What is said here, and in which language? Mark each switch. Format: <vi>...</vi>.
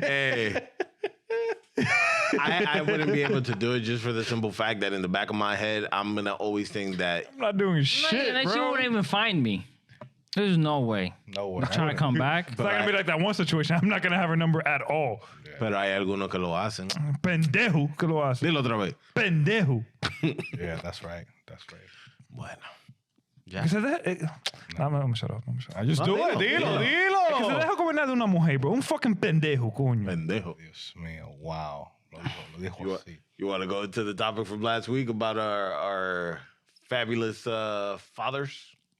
<en>Hey. I wouldn't be able to do it just for the simple fact that in the back of my head, I'm gonna always think that I'm not doing shit, That shit bro. wouldn't even find me. There's no way. No way. I'm trying to come back. It's not gonna be like that one situation. I'm not gonna have her number at all.</en> <es>pero hay algunos que lo hacen. Pendejo que lo hace. Dilo otra vez. Pendejo.</es> <en>Yeah, that's right. That's right.</en> <es>Bueno. Que se deje,</es> <en>I'm gonna shut up. I just do it.</en> <es>Dilo, Que se dilo. deja gobernar de una mujer, bro. Un fucking pendejo, coño. Pendejo. Dios mío, wow. Lo dijo así.</es> <en>You want to go to the topic from last week about our fabulous fathers?</en>